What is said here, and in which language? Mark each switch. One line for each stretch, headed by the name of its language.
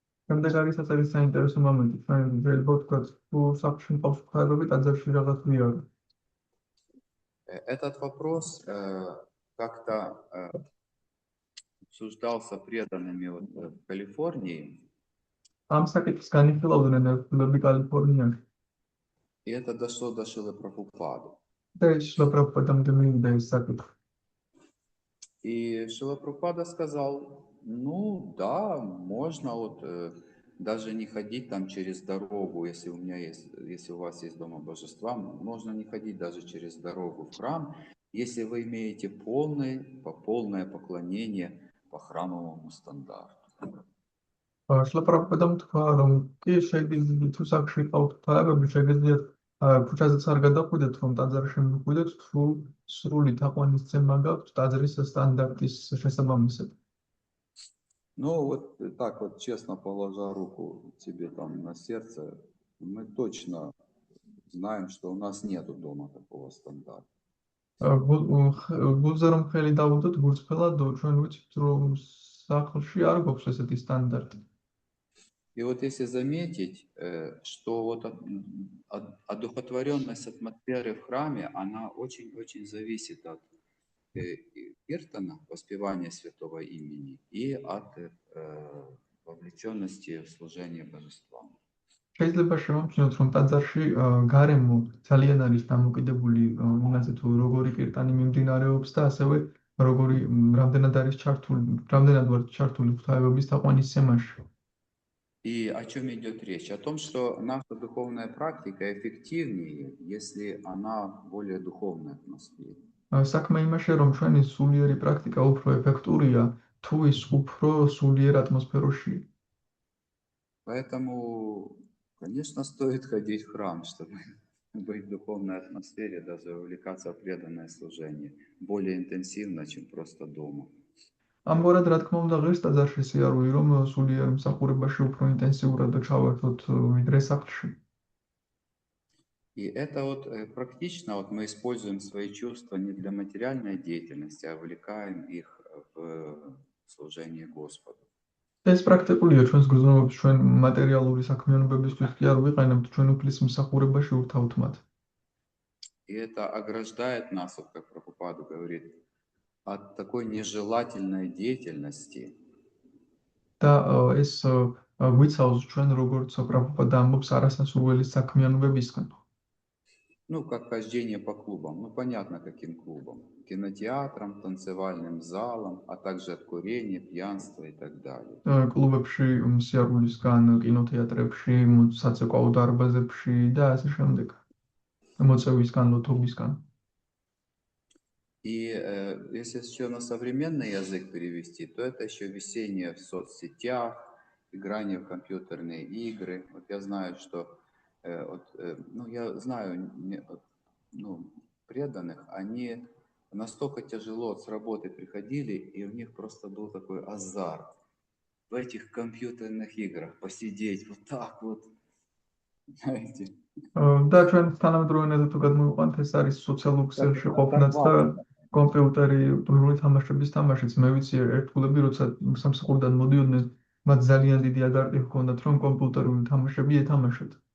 Georgian: შემდეგ არის საერთოდ საინტერესო მომენტი. ჩვენ შეიძლება ვთქვათ, თუ სახლში მყავს ღვთაებები, ტაძარში რაღაც ვიარო.
Russian: Этот вопрос как-то обсуждался преданными в Калифорнии.
Georgian: ამ საკითხს განიხილავდნენ ერთგულები კალიფორნიაში.
Russian: И это дошло до Шрилы Прабхупады.
Georgian: და ის შრილა პრაბჰუპადამდე მივიდა ეს საკითხი.
Russian: И Шрила Прабхупада сказал, ну да, можно даже не ходить там через дорогу, если у вас есть дома божества, можно не ходить даже через дорогу в храм, если вы имеете полное поклонение по храмовому стандарту.
Georgian: შრილა პრაბჰუპადამ თქვა, რომ კი შეიძლება თუ სახლში ყავთ ღვთაებები, შეგიძლიათ ქუჩაზეც არ გადაყვიდეთ, რომ ტაძარში მივყვიდეთ, თუ სრული თაყვანისცემა გაქვთ ტაძრის სტანდარტის შესაბამისად.
Russian: Ну, вот так вот, честно положа руку тебе там на сердце, мы точно знаем, что у нас нету дома такого стандарта.
Georgian: გულზე რომ ხელი დავუდოთ გულწრფელად ჩვენ ვიცით რომ სახლში არ გვაქვს ესეთი სტანდარტი.
Russian: И вот если заметить, что вот одухотворенность атмосферы в храме, она очень-очень зависит от киртана, воспевания святого имени, и от вовлеченности в служение божествам.
Georgian: შეიძლება შევამჩნიოთ, რომ ტაძარში გარემო ძალიან არის დამოკიდებული იმაზე, თუ როგორი კირტანი მიმდინარეობს და ასევე რამდენად ვართ ჩართული ღვთაებების თაყვანისცემაში.
Russian: И о чем идет речь? О том, что наша духовная практика эффективнее, если она в более духовной атмосфере.
Georgian: საქმე იმაშია, რომ ჩვენი სულიერი პრაქტიკა უფრო ეფექტურია, თუ ის უფრო სულიერ ატმოსფეროშია.
Russian: Поэтому, конечно, стоит ходить в храм, чтобы быть в духовной атмосфере, даже увлекаться в преданное служение более интенсивно, чем просто дома.
Georgian: ამგვარად, რა თქმა უნდა, ღირს ტაძარში სიარული, რომ სულიერ მსახურებაში უფრო ინტენსიურად ჩავერთოთ ვიდრე სახლში.
Russian: И это вот практично вот мы используем свои чувства не для материальной деятельности, а увлекаем их в служение Господу.
Georgian: ეს პრაქტიკულია ჩვენს გრძნობებს ჩვენ მატერიალური საქმიანობებისთვის კი არ ვიყენებთ, ჩვენ უფლის მსახურებაში ურთავთ მათ.
Russian: И это ограждает нас, вот как Прабхупада говорит, от такой нежелательной деятельности.
Georgian: და ეს გვიცავს ჩვენ როგორც პრაბჰუპადა ამბობს არასასურველი საქმიანობებისგან.
Russian: Ну, как хождение по клубам. Ну, понятно, каким клубам. Кинотеатрам, танцевальным залам, а также от курения, пьянства и так далее.
Georgian: კლუბებში, სიარულისგან, კინოთეატრებში, საცეკვაო დარბაზებში და ასე შემდეგ. მოწევისგან, ლოთობისგან.
Russian: И если еще на современный язык перевести, то это еще висение в соцсетях, играние в компьютерные игры. Вот я знаю, что я знаю преданных, они настолько тяжело с работы приходили, и у них просто был такой азарт в этих компьютерных играх посидеть вот так вот, знаете.
Georgian: და ჩვენ თანამედროვე თუ გადმოვიყვანთ, ეს არის სოციალურ ქსელში ყოფნაც და კომპიუტერი როლი თამაშების თამაშიც. მე ვიცი ერთგულები, როცა სამსახურიდან მოდიოდნენ, მათ ძალიან დიდი აზარტი ჰქონდათ, რომ კომპიუტერული თამაშები ეთამაშათ.